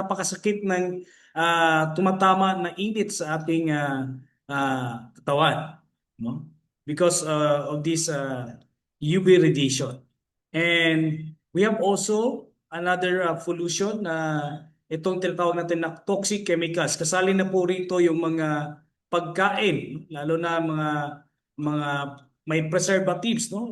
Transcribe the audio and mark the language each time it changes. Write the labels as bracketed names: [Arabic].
[Filipino] Napakasakit ng tumatama na init sa ating katawan, no? [English] Because of this UV radiation. And we have also another pollution [Filipino] na itong tinatawag natin na [English] toxic chemicals. [Filipino] Kasali na po rito yung mga pagkain, lalo na mga may preservatives, no?